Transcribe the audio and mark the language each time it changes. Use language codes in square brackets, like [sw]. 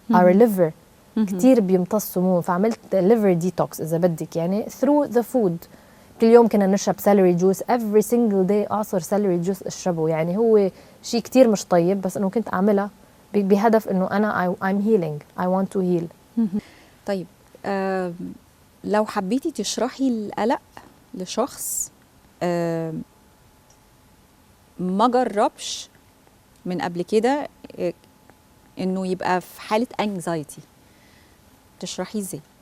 [en] our liver [ar] كتير بيمتص سموم، فعملت [en] liver detox [ar] إذا بدك يعني [en] through the food. [ar] كل يوم كنا نشرب [en] celery juice every single day، [ar] أعصر [en] celery juice [ar] أشربه. يعني هو شيء كتير مش طيب، بس إنه كنت أعملها بهدف إنه أنا [en] I'm healing, I want to heal. [ar] طيب لو حبيتي تشرحي القلق لشخص ما جربش من قبل كده انه يبقى في حالة anxiety، تشرحي ازاي؟